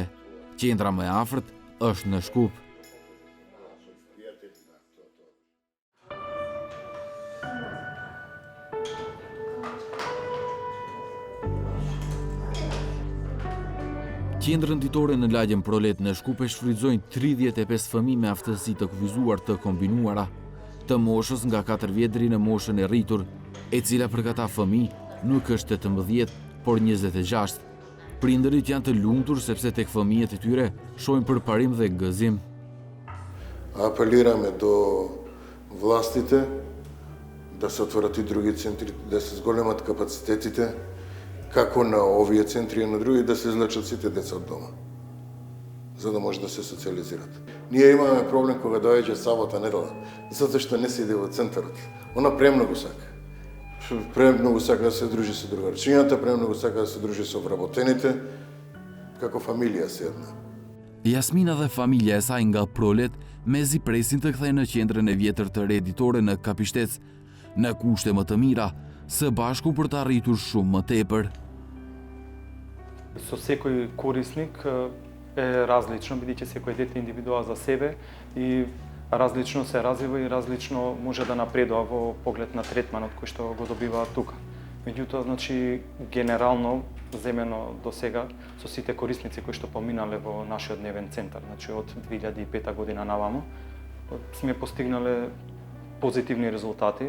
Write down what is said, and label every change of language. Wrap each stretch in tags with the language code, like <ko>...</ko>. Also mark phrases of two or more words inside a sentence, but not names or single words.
<sq>Qendra më e afërt është në Shkup. Qendrën ditore në lagjen Prolet në Shkup e shfrytëzojnë 35 fëmijë me aftësi të kufizuar të kombinuara, të moshës nga 4 vjet deri në moshën e rritur, e cila për këta fëmijë nuk është 18, por 26. Prindërit janë të lumtur sepse tek fëmijët e tyre shohin përparim dhe gëzim.</sq> <mk>Апелираме до властите да се отворат и други центри, да се зголемат капацитетите, како на овие центри и на други, да се излечат сите деца од дома, за да може да се социализират. Ние имаме проблем кога доаѓа сабота, недела, затоа што не се иде во центарот. Она премногу сака. Премногу сака да се дружи со другарчињата, премногу сака да се дружи со вработените, како фамилија се една.</mk> <sq>Jasmina dhe familja e saj nga Prolet mezi presin të kthejnë në qendrën e vjetër të reditore në Kapishtec, në kushte më të mira, së bashku për të arritur shumë më tepër.</sq> <mk>Со секој корисник е различно, бидејќи секој дете индивидуа за себе и различно се развива и различно може да напредува во поглед на третманот кој што го добива тука. Меѓутоа, значи, генерално земено до сега со сите корисници кои што поминале во нашиот дневен центар, значи од 2005 година наваму, сме постигнале позитивни резултати.</mk>